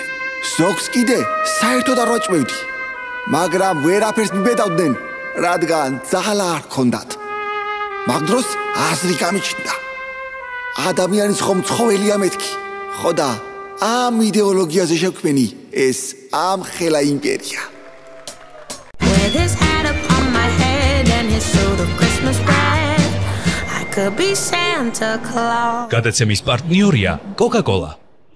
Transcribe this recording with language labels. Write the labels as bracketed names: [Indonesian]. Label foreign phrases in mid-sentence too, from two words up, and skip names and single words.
[Georgian] ზოგს კიდე საერთოდ არ ვაჭმევდი, მაგრამ ვერაფერს მიბედავდნენ, რადგან ძალა არ ჰქონდათ. მაგ დროს აზრი გამიჩნდა. ადამიანის ხომ ცხოველია მეთქი, ხო და ამ იდეოლოგიაზე შექმენი ეს ამხელა იმპერია. [English] With his hat upon my head and his suit of Christmas red, I could be Santa Claus. [Georgian] გადაცემის პარტნიორია Coca-Cola.